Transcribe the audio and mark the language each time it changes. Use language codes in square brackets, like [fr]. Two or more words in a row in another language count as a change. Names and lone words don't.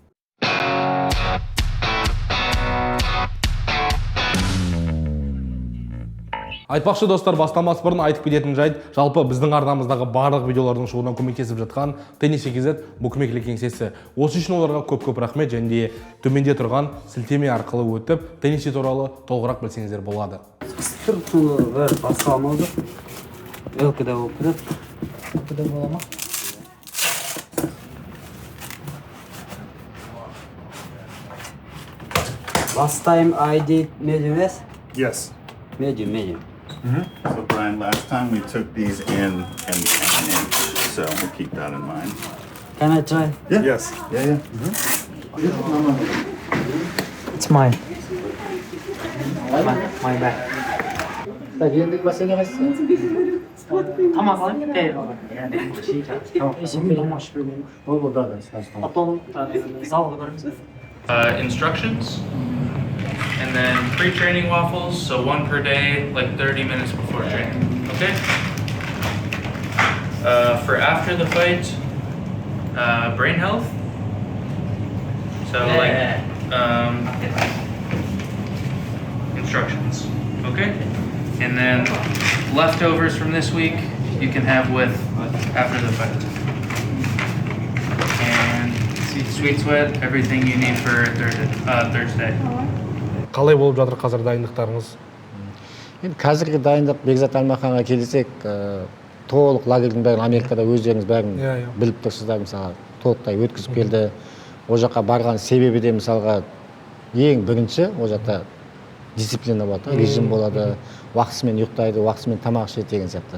[kk] Айтпақшы достар, бастамас бұрын айтып кететін жайт, жалпы біздің арнамыздағы барлық видеолардың шығуына көмектесіп жатқан Tennis8z букмекерлік кеңсесі. Осы үшін оларға көп рахмет, және де төменде тұрған сілтеме арқылы өтіп, теннис туралы толығырақ білсеңіздер болады. Структуры бір басқаламауды. ЛКД болып кетеді. ЛКД бола ма? [en] Last time I did medium S? Yes. Medium. So Brian, last time we took these in an inch, so we'll keep that in mind. Can I try? Yeah. Yes. Yeah. It's mine. My bag. [kk] Так, ендігі мәселе қайсысы? Тамақ алайын? Ол да. Потом залға барамыз. [en] Instructions, and then pre-training waffles, so one per day, like 30 minutes before training, okay? For after the fight, brain health, so instructions, okay? And then leftovers from this week, you can have with after the fight. Sweet sweat, everything you need for Thursday. [kk] Қалай болып жатыр қазір дайындықтарыңыз? Енді қазіргі дайындық Бекзат Алмаханға келсек, толық лагерьдің бәрін Америкада өздеріңіз бәрін біліп тұрсыздар, мысалы, толықтай өткізіп келді. О жаққа барған себебі де мысалға ең бірінші, о жақта дисциплина болады, режим болады, уақытысымен ұйықтайды, уақытысымен тамақ ішеді деген сияқты.